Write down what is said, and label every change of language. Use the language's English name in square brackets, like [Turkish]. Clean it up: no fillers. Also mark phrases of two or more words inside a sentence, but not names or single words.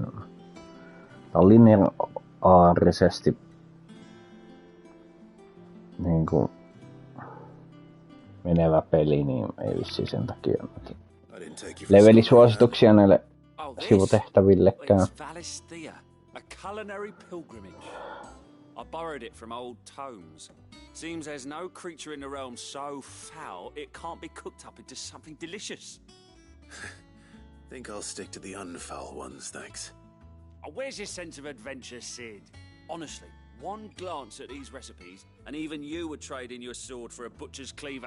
[Finnish] Tää on lineaarisesti niinku menevä peli, niin ei vissiin sen takia levelisuosituksia näille sivutehtävillekään. [English] I borrowed it from old tomes. Seems there's no creature in the realm so foul it can't be cooked up into something delicious. Think I'll stick to the unfoul ones, thanks. Oh, where's your sense of adventure, Sid? Honestly, one glance at these recipes, and even you would trade in your sword for a butcher's cleaver.